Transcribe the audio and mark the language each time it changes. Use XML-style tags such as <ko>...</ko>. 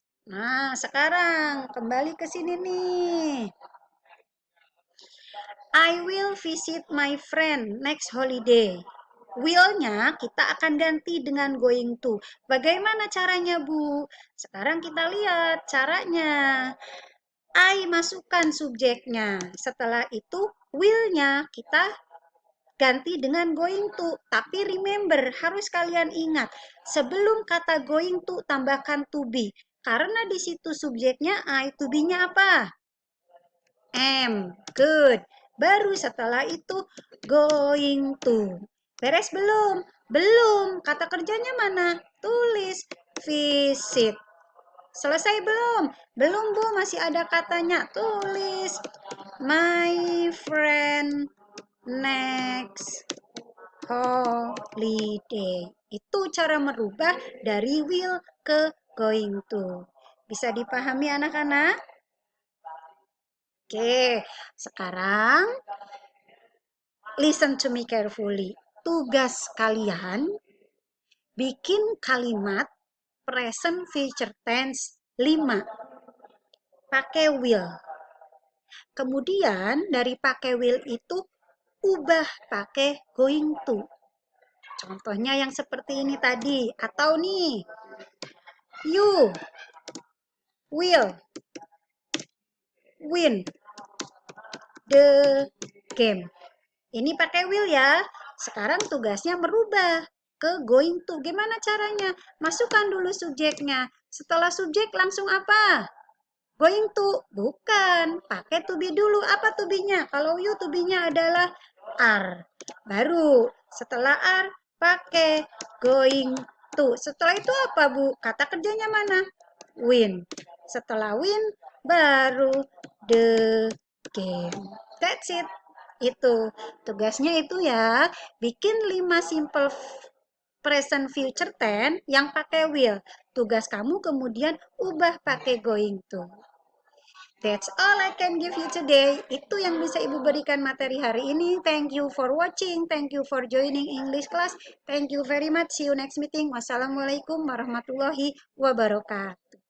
<id>Nah, sekarang kembali ke sini nih.</id> <en>I will visit my friend next holiday.</en> <id>Will-nya kita akan ganti dengan going to. Bagaimana caranya, Bu? Sekarang kita lihat caranya. I masukkan subjeknya. Setelah itu, will-nya kita ganti dengan going to. Tapi remember, harus kalian ingat, sebelum kata going to tambahkan to be. Karena di situ subjeknya I, to be-nya apa? Am. Good. Baru setelah itu going to. Beres belum? Belum. Kata kerjanya mana? Tulis visit. Selesai belum? Belum, Bu. Masih ada katanya. Tulis my friend next holiday. Itu cara merubah dari will ke going to. Bisa dipahami anak-anak? Oke, sekarang</id> <en>listen to me carefully.</en> <id>Tugas kalian bikin kalimat present future tense 5 pakai will. Kemudian dari pakai will itu ubah pakai going to. Contohnya yang seperti ini tadi.</id> <en>Atau nih, you will win the game.</en> <id>Ini pakai will ya. Sekarang tugasnya merubah ke going to. Gimana caranya? Masukkan dulu subjeknya. Setelah subjek langsung apa? Going to. Bukan. Pakai to be dulu. Apa to be-nya? Kalau you to be-nya adalah are. Baru setelah are pakai going to. Setelah itu apa, Bu? Kata kerjanya mana? Win. Setelah win baru the game.</id> <en>That's it.</en> <id>Itu tugasnya itu ya, bikin 5 simple present future tense yang pakai will. Tugas kamu kemudian ubah pakai going to.</id> <en>That's all I can give you today.</en> <id>Itu yang bisa Ibu berikan materi hari ini.</id> <en>Thank you for watching. Thank you for joining English class. Thank you very much. See you next meeting.</en> <ar>Wassalamualaikum warahmatullahi wabarakatuh.</ar>